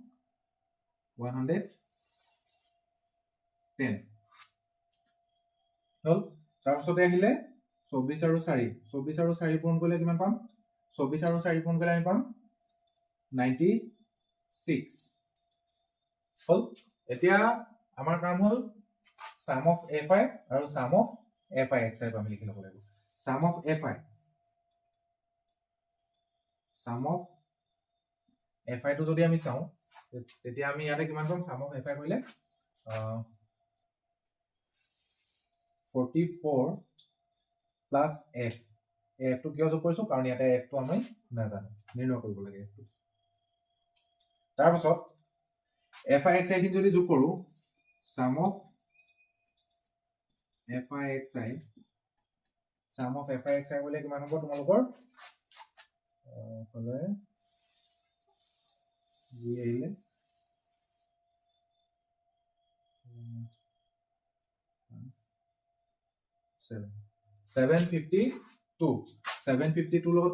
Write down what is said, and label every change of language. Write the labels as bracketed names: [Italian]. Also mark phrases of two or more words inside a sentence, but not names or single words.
[Assamese] 110 হল তাৰ পিছতে আহিলে 24 আৰু 4 24 আৰু 4 পূৰণ কৰিলে কিমান পাম 24 আৰু 4 পূৰণ কৰিলে আমি পাম 96 হল এতিয়া আমাৰ কাম হল [English] sum of fi [Assamese] আৰু [English] sum of fi xi [Assamese] আমি লিখি লব লাগিব [English] sum of fi sum of [Assamese] fi টো যদি আমি চাওঁ তেতিয়া আমি ইয়াতে কিমান পাম [English] sum of fi [Assamese] কৰিলে 44 plus f f টো কিয় যোগ কৰিছো কাৰণ ইয়াতে f টো আমি নাজানো নিৰ্ণয় কৰিব লাগে f টো তাৰ পাছত fi xi খিনি যদি যোগ কৰো [English] sum of [Assamese] fi xi কৰিলে কিমান হ'ব তোমালোকৰ ফলে জি আহিলে 752 লগত